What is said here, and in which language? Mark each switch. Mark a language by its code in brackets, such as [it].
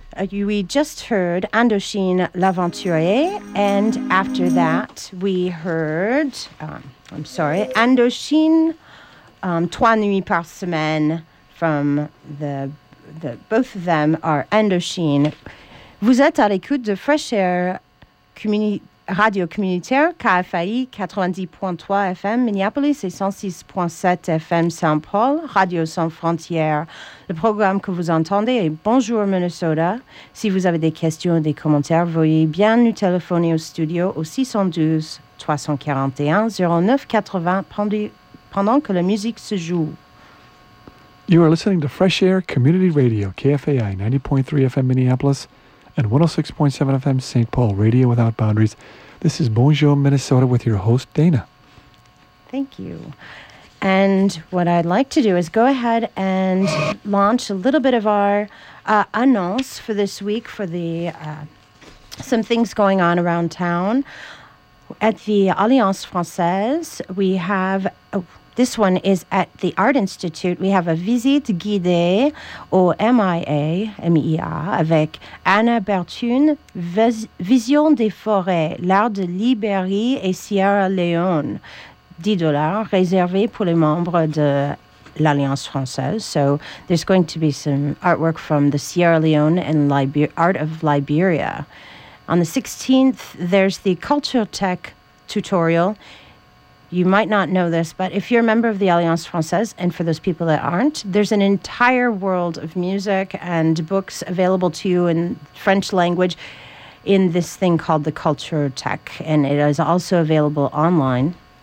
[en] We just heard Andochine L'Aventurier, and after that we heard, Andochine Trois Nuits Par Semaine from the both of them are Andochine. [fr] Vous êtes à l'écoute de Fresh Air Radio Communautaire, KFAI 90.3 FM, Minneapolis et 106.7 FM Saint-Paul, Radio Sans Frontières. Le programme que vous entendez est Bonjour Minnesota. Si vous avez des questions ou des commentaires, veuillez bien nous téléphoner au studio au 612-341-0980 pendant que la musique se joue. [en] You are listening to Fresh Air Community Radio, KFAI 90.3 FM Minneapolis, and 106.7 FM St. Paul, Radio Without Boundaries. This is Bonjour Minnesota with your host, Dana. Thank you. And what I'd like to do is go ahead and launch a little bit of our annonce for this week for the some things going on around town. At the Alliance Française, we have... This one is at the Art Institute. We have [fr] a visite guidée au MIA avec Anna Bertune, Vision des forêts, l'art de Libérie et Sierra Leone. $10 réservé pour les membres de l'Alliance Française. [en] So there's going to be some artwork from the Sierra Leone and art of Liberia. On the 16th, there's the Culture Tech tutorial. You might not know this, but if you're a member of the Alliance Française, and for those people that aren't, there's an entire world of music and books available to you in French language in this thing called the Culture Tech, and it is also available online.